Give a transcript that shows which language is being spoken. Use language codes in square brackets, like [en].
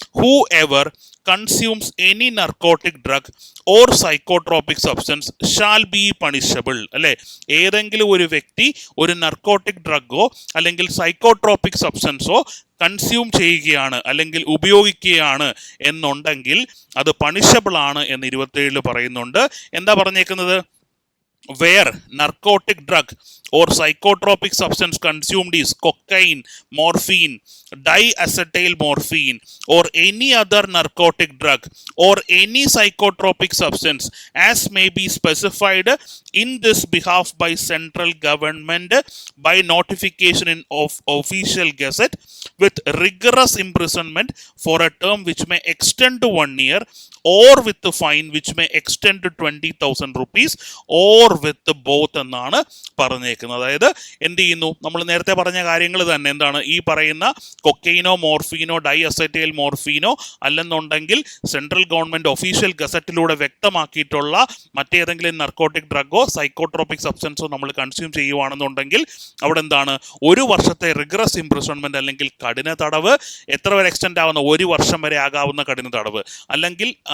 [en] Whoever consumes any narcotic drug or psychotropic substance shall be punishable. [ml] അല്ലേ, ഏതെങ്കിലും ഒരു വ്യക്തി ഒരു നർക്കോട്ടിക് ഡ്രഗോ അല്ലെങ്കിൽ സൈക്കോട്രോപിക് സബ്സ്റ്റൻസോ കൺസ്യൂം ചെയ്യുകയാണ് അല്ലെങ്കിൽ ഉപയോഗിക്കുകയാണ് എന്നുണ്ടെങ്കിൽ അത് പണിഷബിൾ ആണ് എന്ന് 27 പറയുന്നുണ്ട്. എന്താ പറഞ്ഞേക്കുന്നത്, [en] where narcotic drug or psychotropic substance consumed is cocaine, morphine, diacetyl morphine or any other narcotic drug or any psychotropic substance as may be specified in this behalf by central government by notification of official gazette with rigorous imprisonment for a term which may extend to 1 year or with a fine which may extend to 20,000 rupees or with both [ml] എന്നാണ് പറഞ്ഞേക്കുന്നത്. അതായത് എന്ത് ചെയ്യുന്നു, നമ്മൾ നേരത്തെ പറഞ്ഞ കാര്യങ്ങൾ തന്നെ എന്താണ്, ഈ പറയുന്ന കൊക്കൈനോ മോർഫീനോ ഡൈ അസറ്റൈൽ മോർഫീനോ അല്ലെന്നുണ്ടെങ്കിൽ സെൻട്രൽ ഗവൺമെന്റ് ഒഫീഷ്യൽ ഗസറ്റിലൂടെ വ്യക്തമാക്കിയിട്ടുള്ള മറ്റേതെങ്കിലും നർക്കോട്ടിക് ഡ്രഗോ സൈക്കോട്രോപിക് സബ്സ്റ്റൻസോ നമ്മൾ കൺസ്യൂം ചെയ്യുവാണെന്നുണ്ടെങ്കിൽ അവിടെ എന്താണ്, 1 വർഷത്തെ റിഗ്രസ് ഇംപ്രിസൺമെന്റ് അല്ലെങ്കിൽ കഠിന തടവ്, എത്ര വരെ എക്സ്റ്റെൻഡ് ആവുന്ന 1 വർഷം വരെ ആകാവുന്ന കഠിന തടവ്, അല്ലെങ്കിൽ